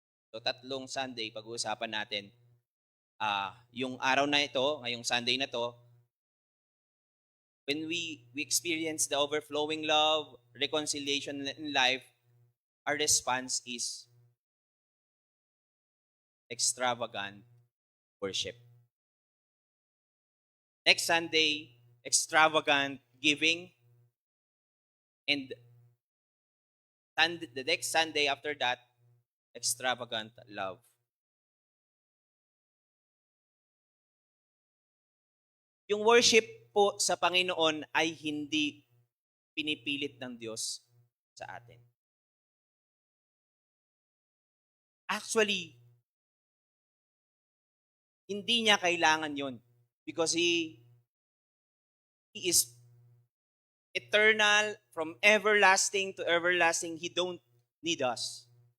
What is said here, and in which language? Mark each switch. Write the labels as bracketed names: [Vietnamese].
[English] So, 3 Sunday, [Filipino] pag-uusapan natin. Yung araw na ito, ngayong Sunday na to, [English] when we experience the overflowing love, reconciliation in life, our response is extravagant worship. Next Sunday, extravagant giving. And the next Sunday after that, extravagant love. [Filipino] Yung worship po sa Panginoon ay hindi pinipilit ng Diyos sa atin. [English] Actually, [Filipino] hindi niya kailangan yon [English] because He is eternal, from everlasting to everlasting. He don't need us.